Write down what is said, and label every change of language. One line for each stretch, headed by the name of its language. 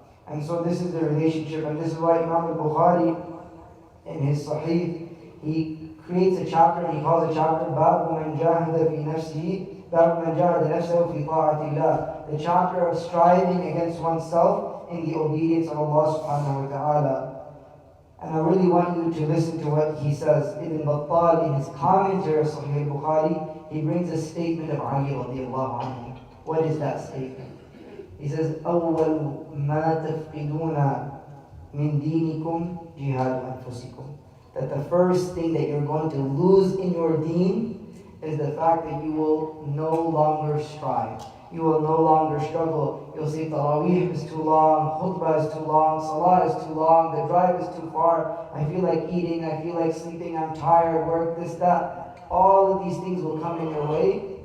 English: And so this is the relationship, and this is why Imam al-Bukhari, in his Sahih, he creates a chapter, and he calls the chapter
Arabic: بَابُ مَنْ جَاهَدَ فِي نَفْسِهِ بَابُ مَنْ جَاهَدَ نَفْسَهُ فِي طَاعَةِ اللَّهِ.
English: The chapter of striving against oneself in the obedience of Allah subhanahu wa ta'ala. And I really want you to listen to what he says. Ibn Battal, in his commentary of Sahih al-Bukhari, he brings a statement of Ali radiallahu anhu. What is that statement? He says,
Arabic: أَوَّلُ مَا تَفْقِدُونَ مِنْ دِينِكُمْ جِهَادُ أَنفُسِكُمْ.
English: That the first thing that you're going to lose in your deen is the fact that you will no longer strive. You will no longer struggle. You'll say, Tarawih is too long, khutbah is too long, salah is too long, the drive is too far, I feel like eating, I feel like sleeping, I'm tired, work, this, that. All of these things will come in your way,